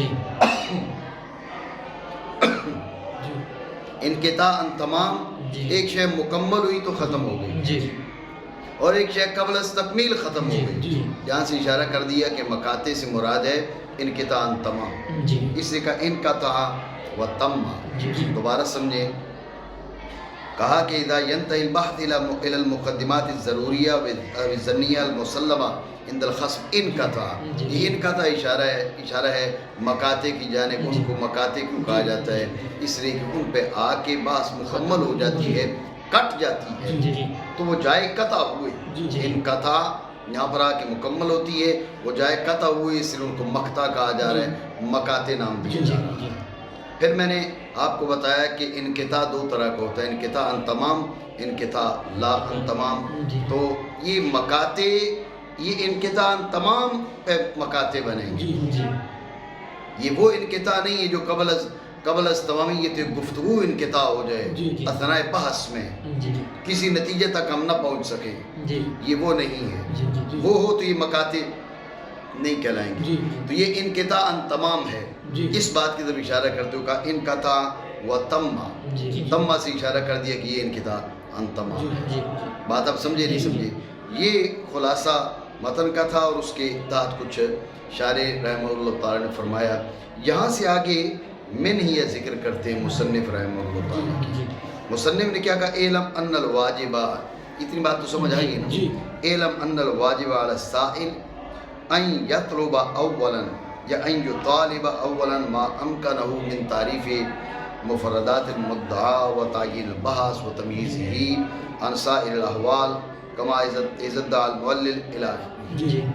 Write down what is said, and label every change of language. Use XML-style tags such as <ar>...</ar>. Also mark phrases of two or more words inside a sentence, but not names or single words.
<ar>انقطاع ان تمام</ar> <ur>ایک شے مکمل ہوئی تو ختم ہو گئی، اور ایک شے قبل از تکمیل ختم ہو گئی. یہاں سے اشارہ کر دیا کہ مقاطع سے مراد ہے</ur> <ar>انقطاع ان تمام،</ar> <ur>اس لیے کہا</ur> <ar>انقطع و تم.</ar> <ur>دوبارہ سمجھیں، کہا کہ</ur> <ar>اذا ينتهي البحث الى المقدمات الضروریہ والظنیہ المسلمہ عند الخصم انقطع.</ar> <ur>یہ انقطع اشارہ ہے مقاطع کی جانب. ان کو مقاطع کیوں کہا جاتا ہے؟ اس لیے کہ ان پہ آ کے بحث مکمل ہو جاتی ہے، کٹ جاتی ہے تو وہ جائے قطع ہوئے. انقطع یہاں پر آ کے مکمل ہوتی ہے، وہ جائے قطع ہوئے، اس لیے ان کو مقطع کہا جا رہا ہے، مقاطع نام دیا جا رہا ہے. پھر میں نے آپ کو بتایا کہ انقطاع دو طرح کا ہوتا ہے،</ur> <ar>انقطاع ان تمام، انقطاع لا ان تمام.</ar> <ur>تو یہ مقاطع، یہ</ur> <ar>انقطاع ان تمام</ar> <ur>پہ مقاطع بنیں گے. یہ وہ انقطاع نہیں ہے جو قبل از تمامیت گفتگو انقطاع ہو جائے اثناء بحث میں، کسی نتیجے تک ہم نہ پہنچ سکیں، یہ وہ نہیں ہے. وہ ہو تو یہ مقاطع نہیں کہلائیں گے. تو یہ</ur> <ar>انقطاع ان تمام</ar> <ur>ہے. اس بات کی طرف اشارہ کرتے ہو کہا</ur> <ar>انقطع و تمہ،</ar> <ur>تمہ سے اشارہ کر دیا کہ یہ</ur> <ar>انقطاع ان تمام.</ar> <ur>بات آپ سمجھے نہیں سمجھے؟ یہ خلاصہ متن کا تھا، اور اس کے تحت کچھ شارح</ur> <ar>رحمہ اللہ تعالی</ar> <ur>نے فرمایا. یہاں سے آگے من ہی ذکر کرتے ہیں مصنف</ur> <ar>رحمہ اللہ تعالی</ar> <ur>کی. مصنف نے کیا کہا؟</ur> <ar>اعلم ان الواجب،</ar> <ur>اتنی بات تو سمجھ آئی نا.</ur> <ar>اعلم ان الواجب علی السائل ان یطلب اولا یا ان یطالب اولا ما امکنہ من تعریف مفردات المدعا و تعیین البحث و تمییزہ عن سائر الاحوال کما ادعا المعلل الہی.</ar>